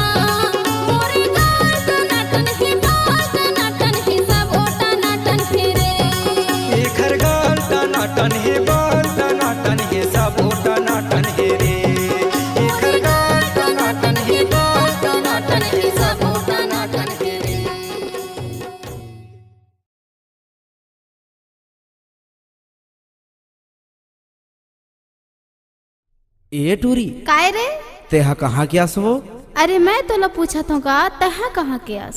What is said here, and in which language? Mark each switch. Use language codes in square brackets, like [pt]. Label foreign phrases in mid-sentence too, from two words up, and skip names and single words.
[hne] मोरे गाल टनाटन है, बाल टनाटन है, सबो टनाटन है रे। एकर गाल टनाटन है, बाल टनाटन है, सबो टनाटन है रे। एकर गाल टनाटन है, बाल टनाटन है, सबो टनाटन है रे। ए टूरी काय रे? तेहा कहाँ के आसवो? अरे मैं तोला पूछत हूँ का तहा कहाँ के आस?